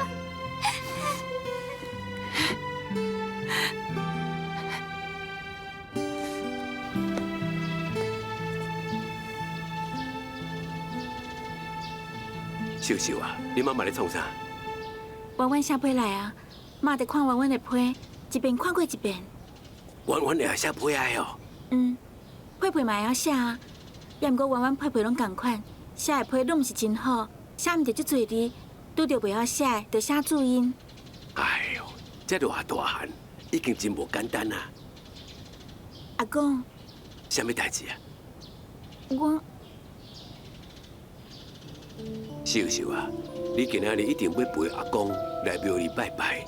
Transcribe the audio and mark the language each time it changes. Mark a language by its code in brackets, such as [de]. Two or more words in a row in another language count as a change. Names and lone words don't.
[nan] 秀秀啊，你妈妈咧创啥？婉婉写批来啊，妈得看婉婉的批，一遍看过一遍。婉婉也写批来哦。批批嘛会晓写啊，也毋过婉婉批批拢共款，写的批拢毋是真好，写毋着足侪字，拄着袂晓写的，着写注音。哎呦，这偌大汉，已经真无简单啊！阿公，什么代志啊？我秀秀啊，你今仔日一定要陪阿公来庙里拜拜。